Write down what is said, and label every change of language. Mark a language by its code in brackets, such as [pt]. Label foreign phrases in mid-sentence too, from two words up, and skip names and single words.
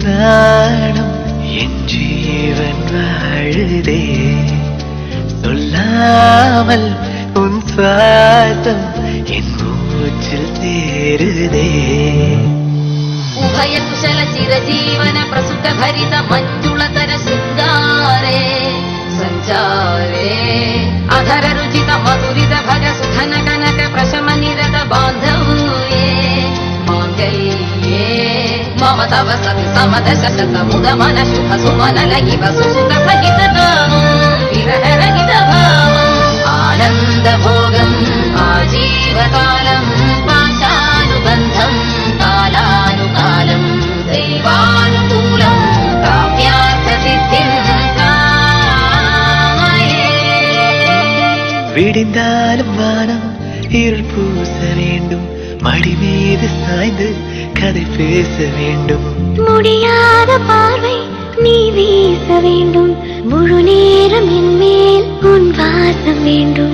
[ta] நாணம் என் ஜீவன் வாழுதே சொல்லாமல் உன் சுவாசம் என் மூச்சில் சேருதே [sa] उभय कुशल चिरजीवन प्रसुत भरित मंजुलतर शृंगारे संचारे अधर रुचित मधुरित भग सुधन कनक प्रशम निरत बांधव्ये मांगल्ये मम तव सति समद शशत मुद मन शुभ सुमन लगिव सुसुत सहित नामं विरह रहित भावं आनंद भोगं आजीवकालं पाशानुबन्धं कालानुकालं दैवानुकूलं काव्यार्थसिद्धिं कामये [ta] விடிந்தாலும் வானம் இருள் பூச வேண்டும் மடி மீது சாய்ந்து கதை பேச வேண்டும் முடியாத பார்வை நீ வீச வேண்டும் முழு நேரம் என் மேல் உன் வாசம் வேண்டும்